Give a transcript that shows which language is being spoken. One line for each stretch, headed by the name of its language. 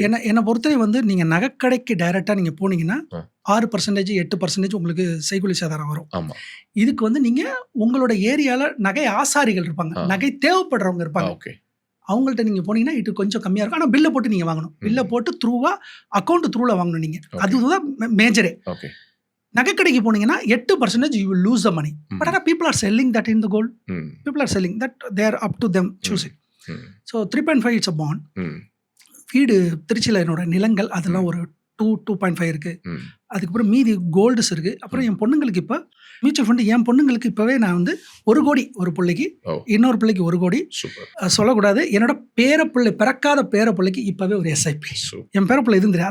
Tamil: என்னை பொறுத்தவரை வந்து நீங்கள் நகைக்கடைக்கு டைரெக்டாக நீங்கள் போனீங்கன்னா 6%, 8% உங்களுக்கு செய்கூலி சேதாரம் வரும். ஆமாம். இதுக்கு வந்து நீங்கள் உங்களோட ஏரியாவில் நகை ஆசாரிகள் இருப்பாங்க, நகை தேவைப்படுறவங்க இருப்பாங்க. ஓகே. அவங்கள்ட்ட நீங்கள் போனீங்கன்னா இது கொஞ்சம் கம்மியாக இருக்கும். ஆனால் பில்லை போட்டு நீங்கள் வாங்கணும். பில்லை போட்டு அக்கௌண்ட் த்ரூவில் வாங்கணும் நீங்கள். அதுதான் மேஜரே. ஓகே. நகைக்கடைக்கு போனீங்கன்னா
English: 8% you will lose the money. But people are selling that in the gold. People are selling that. They are up to them choosing. So 3.5 it's a bond.
Tamil: வீடு திருச்சியில் என்னோட நிலங்கள் அதெல்லாம் ஒரு 2.5 இருக்கு. அதுக்கப்புறம் மீதி கோல்டுஸ் இருக்கு. அப்புறம் என் பொண்ணுங்களுக்கு இப்போ மியூச்சுவல் ஃபண்டு, என் பொண்ணுங்களுக்கு இப்போவே நான் வந்து 1 கோடி ஒரு பிள்ளைக்கு, இன்னொரு பிள்ளைக்கு 1 கோடி. சொல்லக்கூடாது, என்னோட பேரப்பிள்ளை பிறக்காத பேரப்பிள்ளைக்கு இப்போவே ஒரு SIP. என் பேரப்பிள்ளை எதுவும் தெரியாது.